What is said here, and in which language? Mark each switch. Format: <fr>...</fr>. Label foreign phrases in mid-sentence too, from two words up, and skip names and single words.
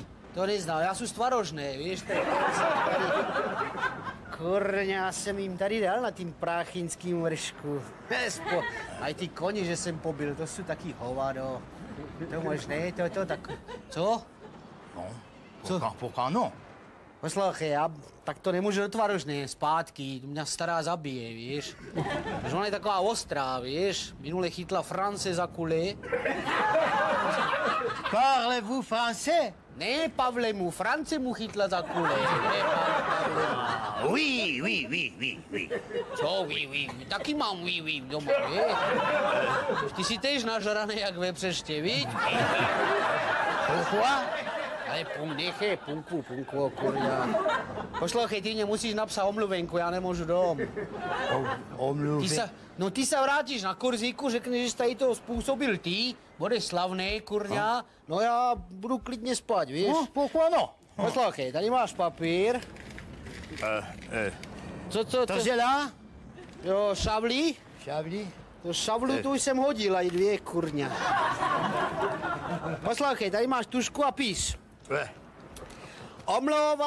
<cs>To neznám, já jsem z Tvarožné, víš? Kurňa, jsem jim tady dal na tím práchinským vršku. A ty koni, že jsem pobil, to jsou taky hovado. To možné, to tak... Co? No, Co?</cs> <fr>Pourquoi non?</fr> <cs>Poslouchej, já tak to nemůžu do Tvarožné zpátky, to mě stará zabije, víš? Protože ona je taková ostrá, víš? Minule chytla France za kuli.</cs> <fr>Parlez-vous français?</fr> <cs>Ne, Pavle mu, France mu chytla za kuli.</cs> <fr>Oui.</fr> <cs>Co, oui, taky mám oui doma, víš? Ty si tež nažraný jak vepřeště, víš?</cs> <fr>Pourquoi?</fr> <cs>Ale nechej, punku, kurňa. Poslouchej, ty mě musíš napsat omluvenku, já nemůžu dom. Ty se vrátíš na Korziku, řekneš, že jsi tady to způsobil ty, budeš slavnej, kurňa, no já budu klidně spát, víš?</cs> <fr>Pourquoi non?</fr> <cs>Poslouchej, tady máš papír. Co? To je là? Jo, šavlí? Šavlí? To šavlu tu jsem hodil, aj 2, kurňa. Poslouchej, tady máš tušku a píš.</cs>